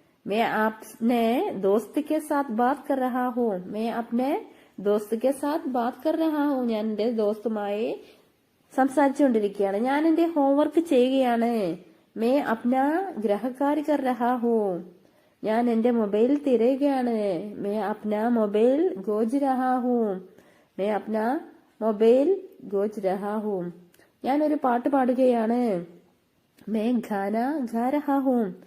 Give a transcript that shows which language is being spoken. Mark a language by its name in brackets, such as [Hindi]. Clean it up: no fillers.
[Hindi] मैं अपने दोस्त के साथ बात कर रहा हूँ. मैं अपने दोस्त के साथ बात कर रहा हूँ. [Malayalam] ഞാൻ എന്റെ ദോസ്തുമായി സംസാരിച്ചുകൊണ്ടിരിക്കുകയാണ്. ഞാൻ എന്റെ ഹോംവർക്ക് ചെയ്യുകയാണ്. [Hindi] मैं अपना गृहकार्य कर रहा हूँ. [Malayalam] ഞാൻ എന്റെ മൊബൈൽ തിരയുകയാണ്. [Hindi] मैं अपना मोबाइल खोज रहा हूँ. मैं अपना मोबाइल खोज रहा हूँ. [Malayalam] ഞാൻ ഒരു പാട്ട് പാടുകയാണ്. [Hindi] मैं गाना गा रहा हूँ.